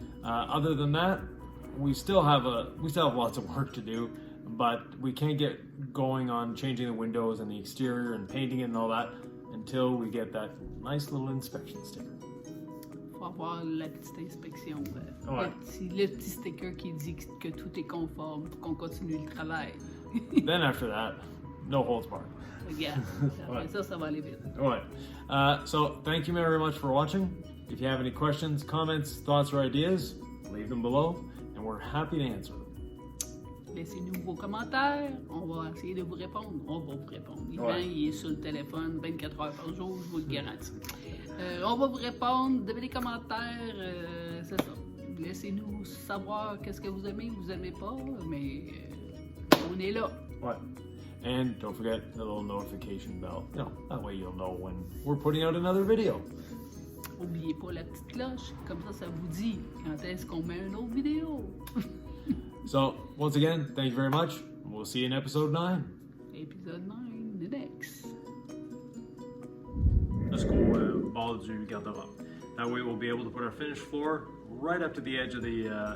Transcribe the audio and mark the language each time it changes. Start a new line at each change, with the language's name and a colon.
English: Other than that, we still have lots of work to do, but we can't get going on changing the windows and the exterior and painting it and all that until we get that nice little inspection sticker.
French: Faut avoir la petite inspection. Ouais. Le petit sticker qui dit que tout est conforme pour qu'on continue le travail.
English: Then after that, no holds barred. Yeah.
French: Après ça va aller vite.
English: Right. So thank you very much for watching. If you have any questions, comments, thoughts, or ideas, leave them below, and we're happy to answer them.
French: Laissez-nous vos commentaires, on va essayer de vous répondre. On va vous répondre. Yvan, il est sur le téléphone 24 heures par jour, je vous le garantis. On va vous répondre, donnez des commentaires, c'est ça. Laissez-nous savoir qu'est-ce que vous aimez pas, mais on est là.
English: Right. And don't forget the little notification bell. That way you'll know when we're putting out another video.
French: N'oubliez pas la petite cloche, comme ça vous dit quand est-ce qu'on met une autre vidéo.
English: So, once again, thank you very much. We'll see you in episode 9.
French: Épisode 9,
English: the next.
French: Jusqu'au bas du garde-robe.
English: That way we'll be able to put our finished floor right up to the edge of the